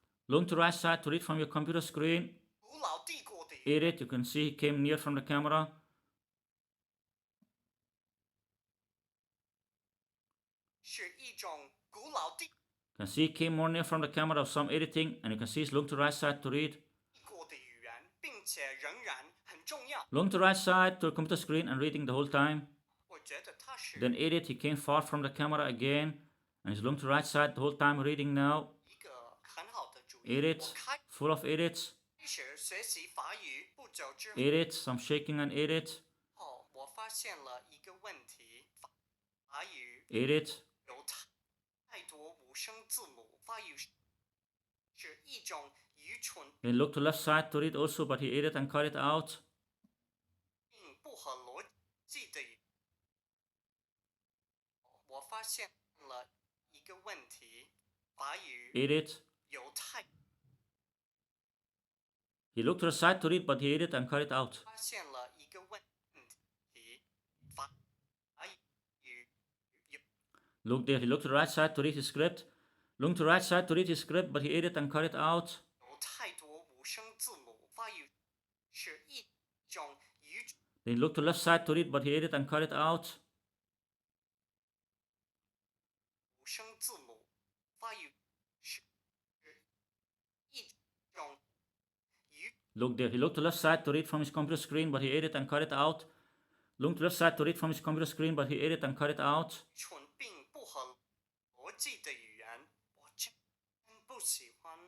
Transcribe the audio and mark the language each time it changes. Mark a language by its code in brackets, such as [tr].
[en] Look to right side to read from your computer screen. [zh] 古老帝国的语， [en] Edit, you can see he came near from the camera. [zh] 是一种古老帝 [en] You can see he came more near from the camera of some editing, and you can see he's looking to right side to read. [zh] 国的语言，并且仍然很重要。 [en] Looking to right side to the computer screen and reading the whole time. [zh] 我觉得它是 [en] Then edit, he came far from the camera again, and he's looking to right side the whole time reading now. [zh] 一个很好的主意。 [en] Edit, [zh] 我开 [en] full of edits. [zh] 始学习法语不久之后， [en] Edit, some shaking and edit. [zh] 我发现了一个问题：法语 [en] Edit. [zh] 有太多无声字母，法语是一种愚蠢 [en] Then look to left side to read also, but he edit and cut it out. [zh] 并不合逻辑的语。我发现了一个问题：法语 [en] Edit. [zh] 有太 [en] He looked to the side to read, but he edit and cut it out. [zh] 发现了一个问题：法语有 [en] Look there, he looked to the right side to read his script. Look to the right side to read his script, but he edit and cut it out. [zh] 有太多无声字母，法语是一种愚蠢 [en] Then look to left side to read, but he edit and cut it out. [zh] 无声字母，法语是一种愚 [en] Look there, he looked to left side to read from his computer screen, but he edit and cut it out. Look to left side to read from his computer screen, but he edit and cut it out. [zh] 蠢并不合逻辑的语言，我真不喜欢。